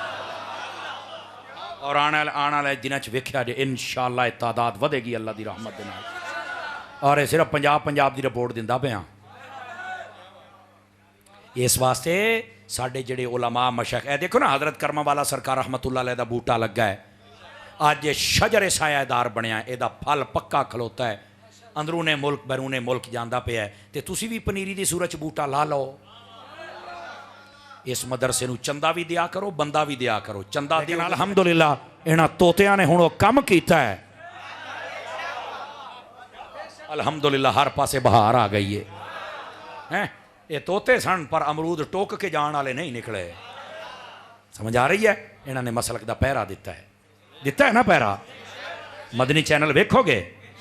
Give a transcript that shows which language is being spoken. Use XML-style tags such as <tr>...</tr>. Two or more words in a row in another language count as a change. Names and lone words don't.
<pa>اور آنے والے دنوں ویکھیا جے ان شاء اللہ تعداد ودھے گی اللہ کی رحمت دے نال. اور یہ صرف پنجاب کی رپورٹ دیندا پیا۔ اس واسطے ساڈے جہڑے علما مشائخ، اے ویکھو نا حضرت کرماں والا سرکار</pa> <ar>رحمة الله عليه</ar> <pa>دا بوٹا لگا ہے، اج یہ شجر سایہ دار بنیا، ایہدا پھل پکا کھلوتا ہے، اندرونے ملک بیرونے ملک جاتا پیا ہے. تو تسی بھی پنیری کی صورت بوٹا لا لو. اس مدرسے نوں چندہ بھی دیا کرو، بندہ بھی دیا کرو۔ چندہ دے نال الحمدللہ انہاں توتیاں نے ہن وہ کام کیتا ہے، الحمدللہ ہر پاسے بہار آ گئی ہے. ہیں یہ توتے سن پر امرود ٹوک کے جان والے نہیں نکلے.</pa> <ur>سمجھ آ رہی ہے?</ur> <pa>انہوں نے مسلک کا پہرا دتا ہے نا پہرا. مدنی چینل ویکھو گے</pa>